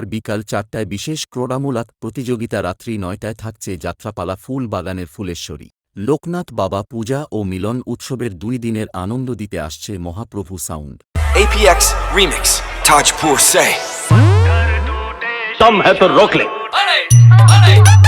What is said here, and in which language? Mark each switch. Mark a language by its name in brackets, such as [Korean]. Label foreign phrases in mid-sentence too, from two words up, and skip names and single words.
[Bangla] বিকাল ৪টায় বিশেষ ক্রীড়ামূলক প্রতিযোগিতা, রাত্রি ৯টায় থাকছে যাত্রাপালা ফুল বাগানের ফুলেশ্বরী। লোকনাথ বাবা পূজা ও মিলন উৎসবের ২ দিনের আনন্দ দিতে আসছে মহাপ্রভু সাউন্ড। [Hindi] APX Remix, Tajpur se. Tam hai to rok le.